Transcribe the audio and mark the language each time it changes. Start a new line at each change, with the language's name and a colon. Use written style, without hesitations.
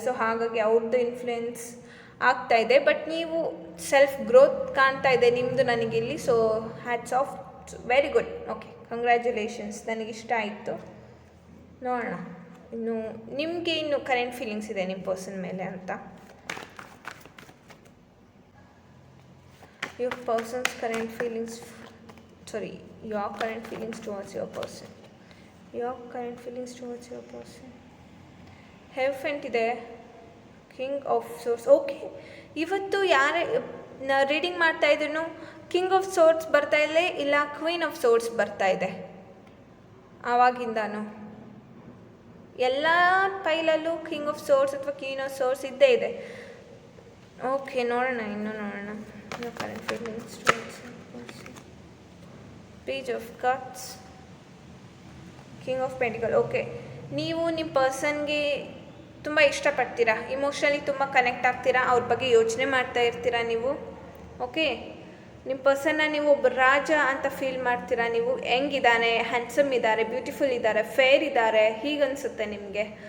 Kannada: So ಹಾಗಾಗಿ ಅವ್ರದ್ದು influence ಆಗ್ತಾ ಇದೆ, ಬಟ್ ನೀವು ಸೆಲ್ಫ್ ಗ್ರೋತ್ ಕಾಣ್ತಾ ಇದೆ ನಿಮ್ಮದು ನನಗಿಲ್ಲಿ.
English: So hats off very good.
Kannada: Okay, congratulations, ನನಗಿಷ್ಟ ಆಯಿತು. ನೋಡೋಣ ಇನ್ನು ನಿಮಗೆ ಇನ್ನು ಕರೆಂಟ್ ಫೀಲಿಂಗ್ಸ್ ಇದೆ ನಿಮ್ಮ ಪರ್ಸನ್ ಮೇಲೆ ಅಂತ.
English: your person's current feelings sorry your current feelings towards your person. your current feelings towards your person.
Kannada: Hierophant ಇದೆ, ಕಿಂಗ್ ಆಫ್ ಸೋರ್ಸ್. ಓಕೆ, ಇವತ್ತು ಯಾರೇ ರೀಡಿಂಗ್ ಮಾಡ್ತಾ ಇದ್ರು ಕಿಂಗ್ ಆಫ್ ಸೋರ್ಸ್ ಬರ್ತಾ ಇದೆ, ಇಲ್ಲ ಕ್ವೀನ್ ಆಫ್ ಸೋರ್ಸ್ ಬರ್ತಾ ಇದೆ. ಆವಾಗಿಂದಾನು ಎಲ್ಲ ಪೈಲಲ್ಲೂ ಕಿಂಗ್ ಆಫ್ ಸೋರ್ಸ್ ಅಥವಾ ಕ್ವೀನ್ ಆಫ್ ಸೋರ್ಸ್ ಇದ್ದೇ ಇದೆ. ಓಕೆ, ನೋಡೋಣ ನೋಡೋಣ.
English: Your current feelings towards your person. Page of Cups, King of Pentacles.
Kannada: Okay, ನೀವು ನಿಮ್ಮ ಪರ್ಸನ್ಗೆ ತುಂಬ ಇಷ್ಟಪಡ್ತೀರಾ, ಇಮೋಷ್ನಲಿ ತುಂಬ ಕನೆಕ್ಟ್ ಆಗ್ತೀರಾ, ಅವ್ರ ಬಗ್ಗೆ ಯೋಚನೆ ಮಾಡ್ತಾ ಇರ್ತೀರಾ ನೀವು. ಓಕೆ, ನಿಮ್ಮ ಪರ್ಸನ್ನ ನೀವು ಒಬ್ಬ ರಾಜ ಅಂತ ಫೀಲ್ ಮಾಡ್ತೀರಾ. ನೀವು ಹೆಂಗಿದ್ದಾನೆ, ಹ್ಯಾಂಡ್ಸಮ್ ಇದ್ದಾರೆ, ಬ್ಯೂಟಿಫುಲ್ ಇದ್ದಾರೆ, ಫೇರ್ ಇದ್ದಾರೆ, ಹೀಗನ್ಸುತ್ತೆ ನಿಮಗೆ.